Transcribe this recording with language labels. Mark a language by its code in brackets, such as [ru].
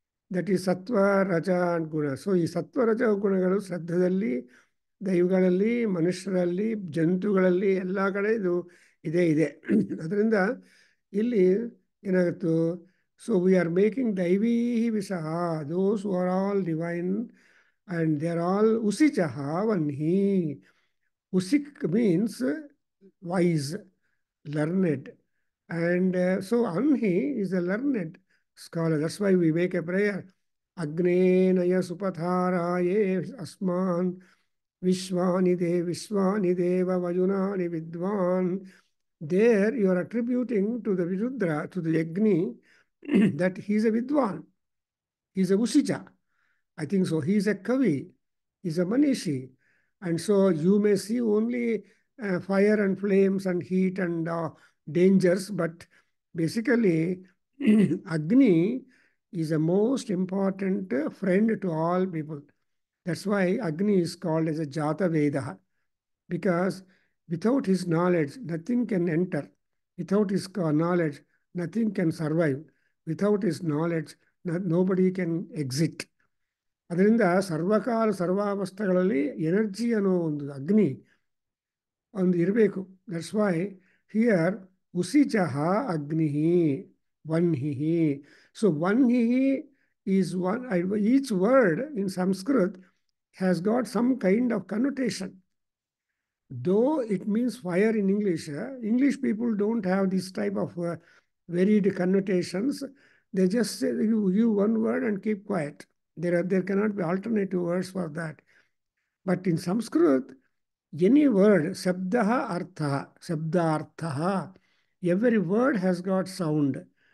[en] That is sattva raja and guna. [kn] ಸೊ ಈ ಸತ್ವ ರಜ ಗುಣಗಳು ಶ್ರದ್ಧದಲ್ಲಿ, ದೈವಗಳಲ್ಲಿ, ಮನುಷ್ಯರಲ್ಲಿ, ಜಂತುಗಳಲ್ಲಿ ಎಲ್ಲ ಕಡೆ ಇದು ಇದೆ. ಅದರಿಂದ ಇಲ್ಲಿ ಏನಾಗುತ್ತೋ, [en] So we are making ದೈವೀ ವಿಷಃ, those who are all divine and they are all usichaha vanhi. Usik means wise, learned. And so Anhi is a learned scholar. That's why we make a prayer. [sa] Agnenaya supatharaye asman vishwani deva vajunani vidwan. [en] There you are attributing to the Virudra, to the Agni, that he is a vidwan. He is a usicha. I think so. He is a kavi. He is a manishi. And so you may see only fire and flames and heat and dangers, but basically Agni is a most important friend to all people. That's why Agni is called as a Jata Veda, because without his knowledge, nothing can enter. Without his knowledge, nothing can survive. Without his knowledge, nobody can exit. [kn] ಅದರಿಂದ ಸರ್ವಕಾಲ ಸರ್ವಾವಸ್ಥೆಗಳಲ್ಲಿ energy ಅನ್ನೋ ಒಂದು ಅಗ್ನಿ ಒಂದು ಇರಬೇಕು. [en] That's why here ಉಸಿಚಃ ಅಗ್ನಿ ವನ್ಹಿ. ಸೊ ವನ್ಹಿ is one. Each word in Sanskrit has got some kind of connotation. Though it means fire in English, English people don't have this type of varied connotations. They just say, you one word and keep quiet. There cannot be alternative words for that. But in Sanskrit, any word, sabdaha artha, sabdarthaha, every word has got sound.